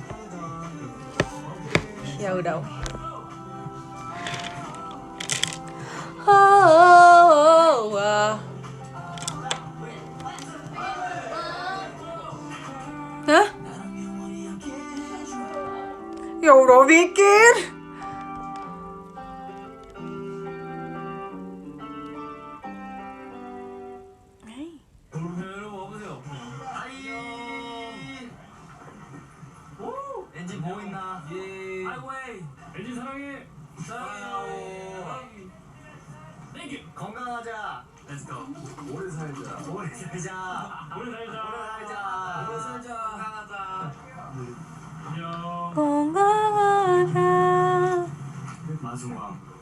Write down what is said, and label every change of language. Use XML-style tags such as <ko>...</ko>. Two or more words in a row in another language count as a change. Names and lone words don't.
<id>Ya udah. Wah. Hah? Ya udah bikin.</id> <ko>엔진 보고 있나? 예. 아이고, 엔진 사랑해. 사랑해요. 땡큐. 건강하자.</ko> <en>Let's go.</en> <ko>오래 살자. 오래 살자. 오래 살자. 오래 살자. 오래 살자. 건강하자. 안녕. 건강하자. 마지막.</ko>